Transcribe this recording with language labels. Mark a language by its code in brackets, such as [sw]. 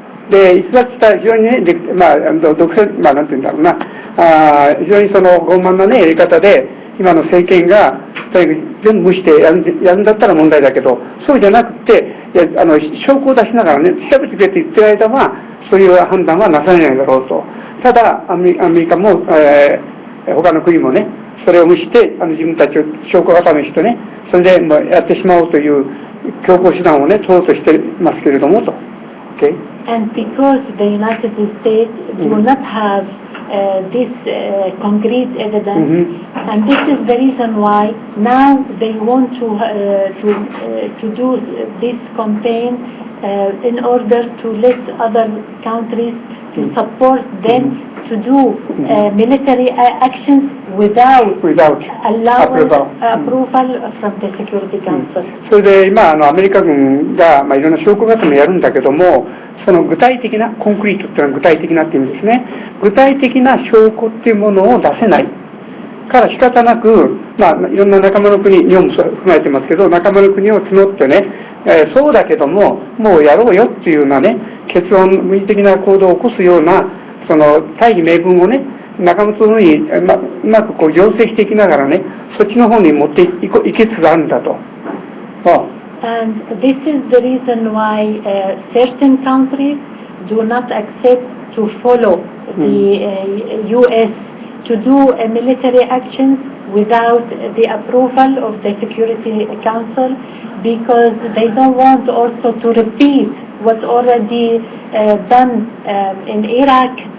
[ja] で、逸脱した非常にね、独占、なんていうんだろうな、非常にその傲慢なね、やり方で、今の政権が全部無視してやるんだったら問題だけど、そうじゃなくて、証拠を出しながらね、調べてくれって言ってる間は、そういう判断はなされないだろうと。ただ、アメリカも、他の国もね、それを無視して、自分たちを証拠固めしてね、それでもうやってしまおうという強硬手段をね、取ろうとしていますけれどもと。 [en] Okay? And because the United States do not have this concrete evidence, and this is the reason why now they want to do this campaign in order to let other countries to support them to do military actions without approval from the Security Council. [ja] それで今アメリカ軍がいろんな証拠固めやるんだけども、その具体的なコンクリートっていうのは具体的なっていう意味ですね。具体的な証拠っていうものを出せないから仕方なく、いろんな仲間の国、日本も含まれてますけど、仲間の国を募ってね、そうだけどももうやろうよっていうようなね、結論無理的な行動を起こすようなその大義名分をね、仲間とのにうまく醸成していきながらね、そっちの方に持っていきつつあるんだと。 [en] And this is the reason why certain countries do not accept to follow the U.S. to do military actions without the approval of the Security Council, because they don't want also to repeat what's already done in Iraq